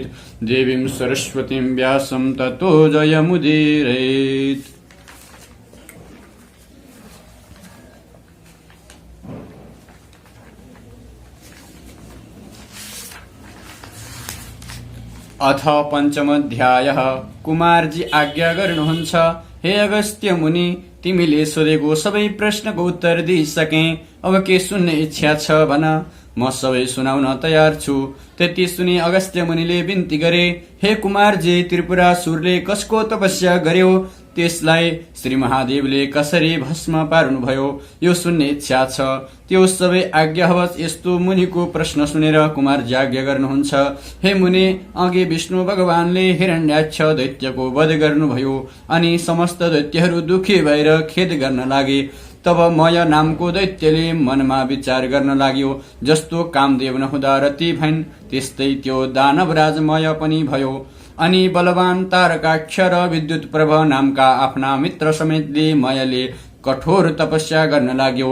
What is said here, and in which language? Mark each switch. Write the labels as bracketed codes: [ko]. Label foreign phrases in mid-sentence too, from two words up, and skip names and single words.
[sa] देवीं सरस्वतीं व्यासं ततो जयमुदीरयेत्। अथ पञ्चमोऽध्यायः। [ne] कुमारजी आज्ञा गर्नुहुन्छ, हे अगस्त्य मुनि, तिमीले सोधेको सबै प्रश्नको उत्तर दिइसके। अब के सुन्ने इच्छा छ भन, म सबै सुनाउन तयार छु। त्यति सुनि अगस्त्य मुनिले बिन्ती गरे, हे कुमारजी, त्रिपुरासुरले कसको तपस्या गर्यो, त्यसलाई श्री महादेवले कसरी भस्म पार्नुभयो, यो सुन्ने इच्छा छ। त्यो सबै आज्ञा होस्। यस्तो मुनिको प्रश्न सुनेर कुमारजी आज्ञा गर्नुहुन्छ, हे मुनि, अघि विष्णु भगवानले हिरण्याक्ष दैत्यको वध गर्नुभयो अनि समस्त दैत्यहरू दुखी भएर खेद गर्न लागे। तब मय नामको दैत्यले मनमा विचार गर्न लाग्यो, जस्तो कामदेव नहुँदा रति भइन् त्यस्तै त्यो दानवराज मय पनि भयो। अनि बलवान तारकाक्ष र विद्युत प्रभ नामका आफ्ना मित्र समेतले मयले कठोर तपस्या गर्न लाग्यो।